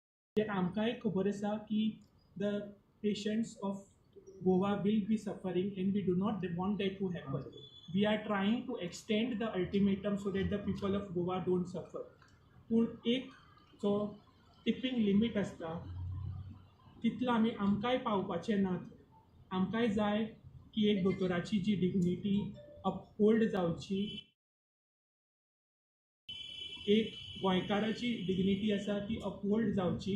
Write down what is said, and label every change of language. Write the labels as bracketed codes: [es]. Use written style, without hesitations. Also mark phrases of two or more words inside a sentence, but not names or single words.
[kok] आमकांय खबर आसा की [en] the patients of Goa will be suffering and we do not want that to happen. We are trying to extend the ultimatum so that the people of Goa don't suffer. [kok] पूण एक जो [en] tipping limit [kok] आसता तितलो आमी आमकांय पावपाचे नात. आमकांय जाय की एक दोतोराची जी [en] dignity uphold [kok] जावची, एक गोंयकाराची [en] dignity आसा ती uphold [kok] जावची.